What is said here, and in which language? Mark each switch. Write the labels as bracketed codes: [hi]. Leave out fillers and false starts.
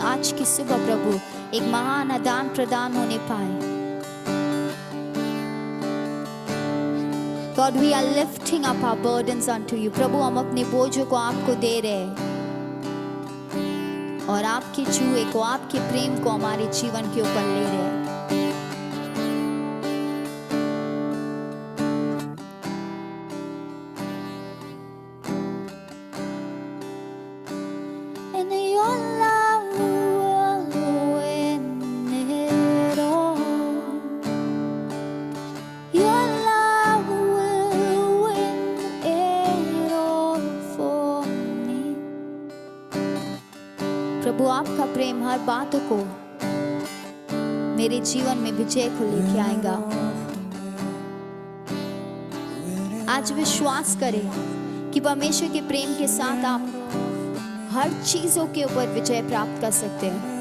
[hi] आज की सुबह प्रभु एक महान आदान प्रदान होने पाए। [en] God, we are lifting up our burdens unto you. [hi] प्रभु हम अपने बोझों को आपको दे रहे हैं और आपके जुए को, आपके प्रेम को हमारे जीवन के ऊपर ले रहे हैं। [en] And your love will win it all. Your love will win it all for me. [hi] प्रभु आपका प्रेम हर बातों को मेरे जीवन में विजय को लेके आएगा। आज विश्वास करें कि परमेश्वर के प्रेम के साथ आप हर चीजों के ऊपर विजय प्राप्त कर सकते हैं।